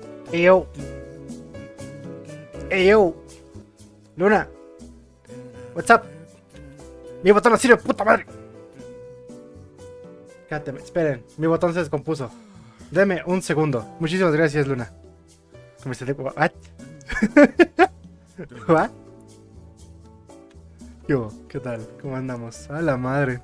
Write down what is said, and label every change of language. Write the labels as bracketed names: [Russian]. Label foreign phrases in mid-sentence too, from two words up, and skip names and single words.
[Spanish] Ey, yo. Ey, yo. Luna. [English] What's up? [Spanish] Mi botón no sirve, puta madre. Cállate, esperen. Mi botón se descompuso. Deme un segundo. Muchísimas gracias, Luna. [English] ¿What? ¿What? [Spanish] Yo, ¿qué tal? ¿Cómo andamos? A la madre.